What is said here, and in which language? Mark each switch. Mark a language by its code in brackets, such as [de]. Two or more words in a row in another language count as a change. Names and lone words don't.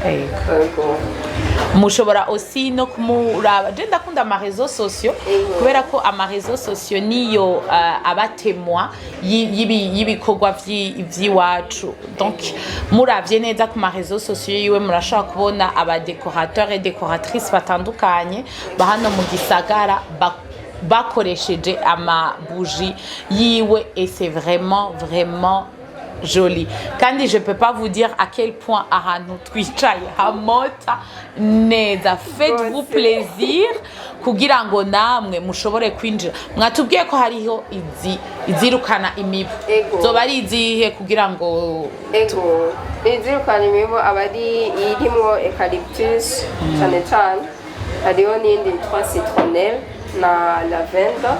[rn] mushobora aussi no kumuraba je ndakunda ama [fr] réseaux sociaux [rn] kubera ko ama [fr] réseaux sociaux [rn] niyo abatemwa yibikorwa vyiwacu donc muravye neza ku ma [fr] réseaux sociaux [rn] yiwe murashaka kubona aba [fr] décorateurs et décoratrices [rn] batandukanye bahano mu gisagara bakoresheje ama bougie yiwe [fr] et c'est vraiment joli. Kandi je peux pas vous dire à quel point [rn] ahantu twicaye hamota neza. [fr] Faites-vous plaisir [rn] kugira ngo namwe mushobore kwinjira. Mwatubwiye ko hariho izirukana imibu. Zoba ari izihe kugira ngo izirukana imibu abari irimo eucalyptus cyane cyane. Hariho n'indi yitwa citronnelle na lavender.